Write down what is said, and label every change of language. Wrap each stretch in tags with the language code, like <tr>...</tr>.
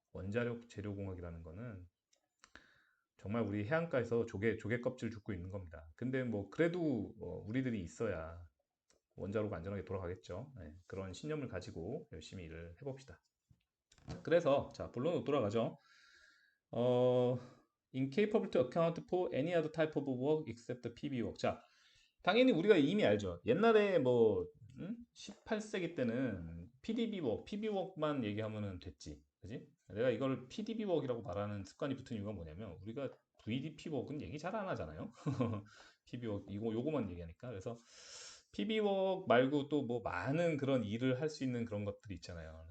<ko>원자력 재료공학이라는 거는 정말 우리 해안가에서 조개 껍질 줍고 있는 겁니다. 근데 뭐 그래도 우리들이 있어야 원자로가 안전하게 돌아가겠죠. 네, 그런 신념을 가지고 열심히 일을 해봅시다. 그래서 자 본론으로 돌아가죠.</ko> <en>어, incapable to account for any other type of work except PB work.</en> <ko>자, 당연히 우리가 이미 알죠. 옛날에 뭐 18세기 때는 PDB work, PB work만 얘기하면은 됐지, 그지? 내가 이걸 PDB work이라고 말하는 습관이 붙은 이유가 뭐냐면 우리가 VDP work은 얘기 잘 안 하잖아요. PB work 이거 요거만 얘기하니까 그래서 PB work 말고 또 뭐 많은 그런 일을 할 수 있는 그런 것들이 있잖아요.</ko>